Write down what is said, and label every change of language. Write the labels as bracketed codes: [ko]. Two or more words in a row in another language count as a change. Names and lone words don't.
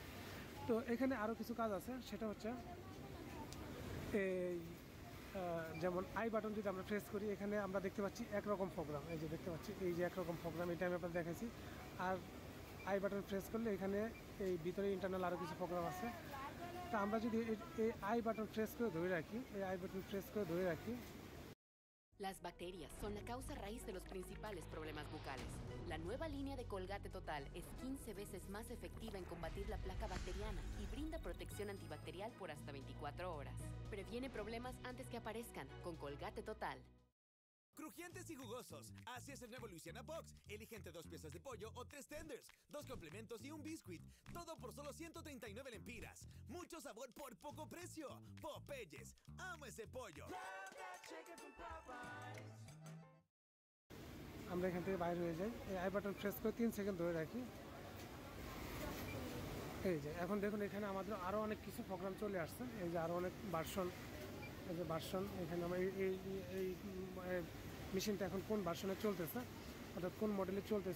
[bn] তো এখানে আরও কিছু কাজ আছে, সেটা হচ্ছে এই যেমন [en] I button [bn] যদি আমরা প্রেস করি, এখানে আমরা দেখতে পাচ্ছি একরকম প্রোগ্রাম, এই যে দেখতে পাচ্ছি এই যে একরকম প্রোগ্রাম, এটা আমি আপনাদের দেখাইছি। আর [en] I button press [bn] করলে এখানে এই ভিতরে ইন্টারনাল আরও কিছু প্রোগ্রাম আছে। তা আমরা যদি এই [en] I button press [bn] করে ধরে রাখি, এই [en] I button press [bn] করে ধরে রাখি। [es] Las bacterias son la causa raíz de los principales problemas bucales. La nueva línea de Colgate Total es 15 veces más efectiva en combatir la placa bacteriana y brinda protección antibacterial por hasta 24 horas. Previene problemas antes que aparezcan con Colgate Total. Crujientes y jugosos. Así es el nuevo Louisiana Box. Elige entre 2 piezas de pollo o 3 tenders, 2 complementos y un biscuit. Todo por solo 139 lempiras. Mucho sabor por poco precio. Popeyes. Amo ese pollo. [bn] আমরা এখান থেকে বাইরে হয়ে যাই, এই [en] I button press [bn] করে 3 সেকেন্ড ধরে রাখি। এই যে এখন দেখুন এখানে আমাদের আরও অনেক কিছু প্রোগ্রাম চলে আসছে। এই যে আরও অনেক ভার্সন, এই যে ভার্সন, এখানে আমরা এই মেশিনটা এখন কোন ভার্সনে চলতেছে, অর্থাৎ কোন মডেলে চলতেছে।